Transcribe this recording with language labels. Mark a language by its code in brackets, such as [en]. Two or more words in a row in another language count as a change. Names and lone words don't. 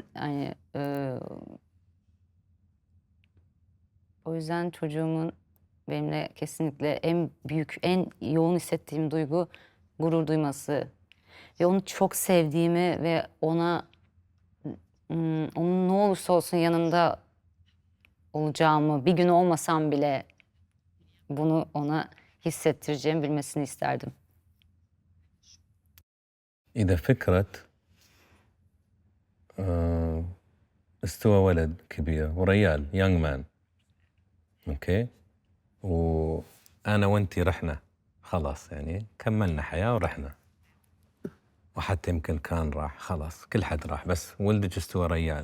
[tr] Yani o yüzden çocuğumun benimle kesinlikle en büyük, en yoğun hissettiğim duygu gurur duyması. Ve onu çok sevdiğimi ve onun ne olursa olsun yanında olacağımı, bir gün olmasam bile bunu ona hissettireceğimi bilmesini isterdim. [ar] إذا فكرة استوى ولد كبير وريال [en] young man [ar] اوكي وانا وانتي رحنا خلاص يعني كملنا حياة ورحنا وحتى يمكن كان راح خلاص كل حد راح بس ولدك استوى ريال